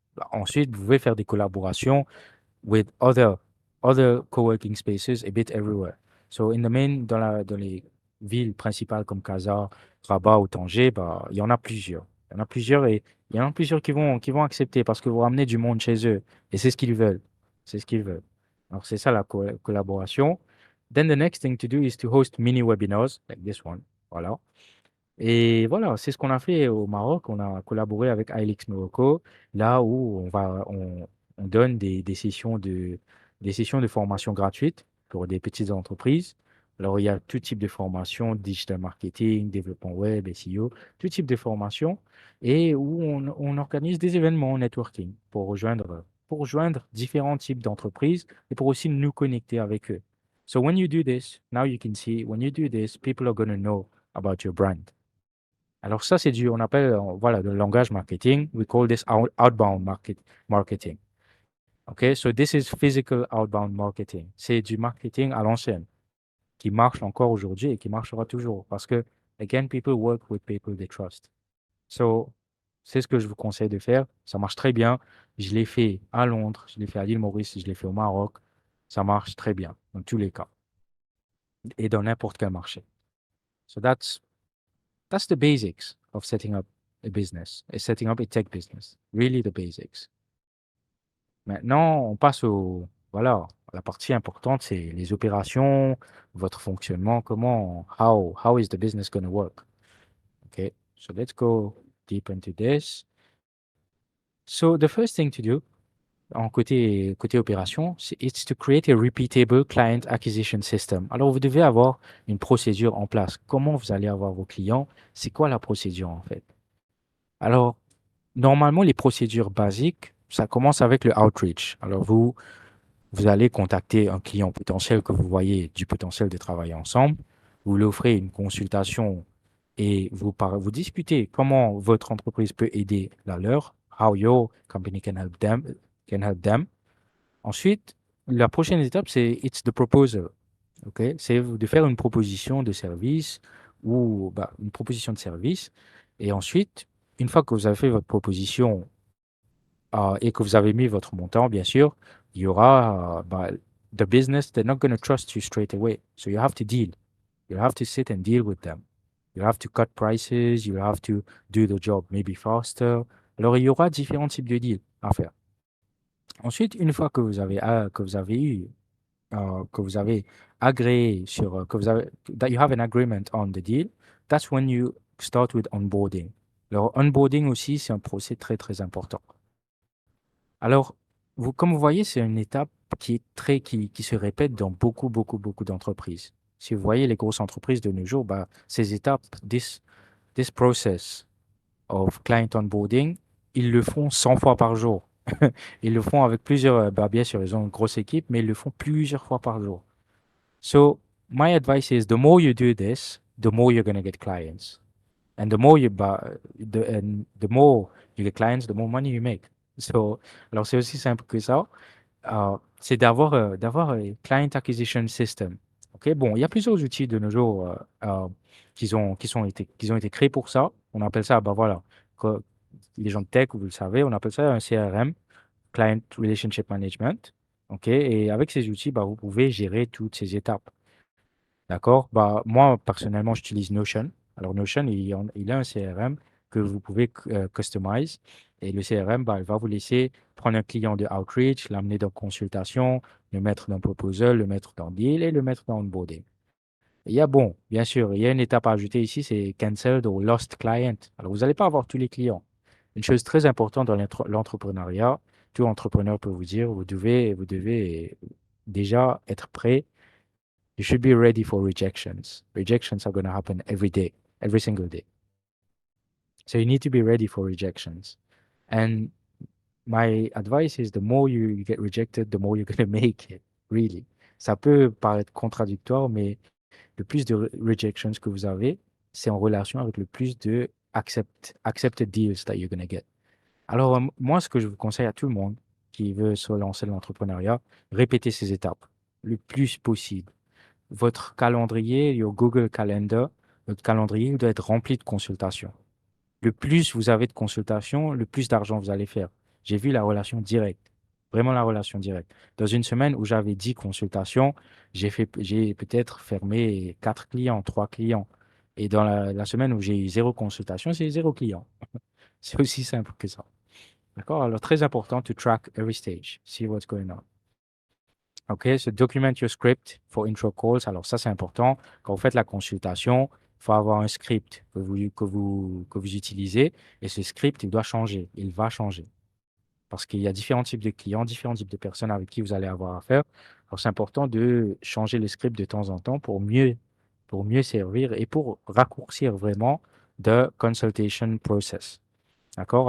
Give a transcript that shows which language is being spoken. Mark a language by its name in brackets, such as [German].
[French] Bah, ensuite, vous pouvez faire des collaborations [English] with other co-working spaces a bit everywhere. So in the main, [French] dans les villes principales comme Casa, Rabat ou Tanger, bah, il y en a plusieurs. Il y en a plusieurs et il y en a plusieurs qui vont accepter parce que vous ramenez du monde chez eux et c'est ce qu'ils veulent. C'est ce qu'ils veulent. Alors, c'est ça la collaboration. [English] Then the next thing to do is to host mini webinars like this one. [French] Voilà. Et voilà, c'est ce qu'on a fait au Maroc. On a collaboré avec iLeaks Morocco, là où on donne des sessions de formation gratuites pour des petites entreprises. Alors, il y a tout type de formation, digital marketing, développement web, SEO, tout type de formation, et où on organise des événements networking pour rejoindre différents types d'entreprises et pour aussi nous connecter avec eux. [English] So when you do this, now you can see, when you do this, people are going to know about your brand. [French] Alors ça, on appelle, voilà, le langage marketing. [English] We call this outbound marketing. [French] OK? [English] So this is physical outbound marketing. [French] C'est du marketing à l'ancienne qui marche encore aujourd'hui et qui marchera toujours parce que, [English] again, people work with people they trust. [French] So, c'est ce que je vous conseille de faire. Ça marche très bien. Je l'ai fait à Londres, je l'ai fait à l'île Maurice, je l'ai fait au Maroc. Ça marche très bien dans tous les cas et dans n'importe quel marché. [English] So that's the basics of setting up a business, setting up a tech business. Really the basics. [French] Maintenant, on passe voilà, la partie importante, c'est les opérations, votre fonctionnement, [English] how is the business going to work? Okay, so let's go deep into this. So the first thing to do, [French] côté opération, [English] it's to create a repeatable client acquisition system. [French] Alors, vous devez avoir une procédure en place. Comment vous allez avoir vos clients? C'est quoi la procédure en fait? Alors, normalement, les procédures basiques, ça commence avec le outreach. Alors, vous allez contacter un client potentiel que vous voyez du potentiel de travailler ensemble. Vous lui offrez une consultation et vous discutez comment votre entreprise peut aider la leur, [English] how your company can help them. [French] Ensuite, la prochaine étape, c'est [English] it's the proposal. OK? [French] C'est de faire une proposition de service ou une proposition de service. Et ensuite, une fois que vous avez fait votre proposition et que vous avez mis votre montant, bien sûr, il y aura [English] the business, they're not going to trust you straight away. So you have to deal. You have to sit and deal with them. You have to cut prices. You have to do the job maybe faster. [French] Alors, il y aura différents types de deals à faire. Ensuite, une fois que vous avez eu, que vous avez agréé [English] that you have an agreement on the deal, that's when you start with onboarding. [French] Alors, onboarding aussi, c'est un procès très, très important. Alors, comme vous voyez, c'est une étape qui se répète dans beaucoup, beaucoup, beaucoup d'entreprises. Si vous voyez les grosses entreprises de nos jours, ces étapes, [English] this process of client onboarding, [French] ils le font 100 fois par jour. Ils le font avec bien sûr, ils ont une grosse équipe, mais ils le font plusieurs fois par jour. [English] So, my advice is the more you do this, the more you're going to get clients. And the more the more you get clients, the more money you make. [French] So, alors c'est aussi simple que ça. C'est d'avoir un client acquisition system. Ok, bon, il y a plusieurs outils de nos jours qui ont été créés pour ça. On appelle ça, voilà, les gens de tech, vous le savez, on appelle ça un CRM, Client Relationship Management. Ok, et avec ces outils, vous pouvez gérer toutes ces étapes. D'accord? Moi, personnellement, j'utilise Notion. Alors, Notion, il a un CRM que vous pouvez customize. Et le CRM, il va vous laisser prendre un client de outreach, l'amener dans consultation, le mettre dans proposal, le mettre dans deal et le mettre dans onboarding. Bien sûr, il y a une étape à ajouter ici, c'est cancelled ou lost client. Alors, vous n'allez pas avoir tous les clients. Une chose très importante dans l'entrepreneuriat, tout entrepreneur peut vous dire, vous devez déjà être prêt. [English] You should be ready for rejections. Rejections are going to happen every day, every single day. So you need to be ready for rejections. And my advice is the more you get rejected, the more you're going to make it, really. [French] Ça peut paraître contradictoire, mais le plus de rejections que vous avez, c'est en relation avec le plus de [English] accepted deals that you're going to get. [French] Alors, moi, ce que je vous conseille à tout le monde qui veut se lancer dans l'entrepreneuriat, répétez ces étapes le plus possible. Votre calendrier, [English] your Google Calendar, [French] votre calendrier doit être rempli de consultations. Le plus vous avez de consultations, le plus d'argent vous allez faire. J'ai vu la relation directe, vraiment la relation directe. Dans une semaine où j'avais 10 consultations, j'ai peut-être fermé 4 clients, 3 clients. Et dans la semaine où j'ai eu 0 consultation, c'est 0 client. C'est aussi simple que ça. D'accord? Alors, très important [English] to track every stage, see what's going on. OK, so document your script for intro calls. [French] Alors ça, c'est important. Quand vous faites la consultation, il faut avoir un script que vous utilisez et ce script, il doit changer. Il va changer. Parce qu'il y a différents types de clients, différents types de personnes avec qui vous allez avoir affaire. Alors, c'est important de changer le script de temps en temps pour mieux servir et pour raccourcir vraiment [English] the consultation process. [French] D'accord?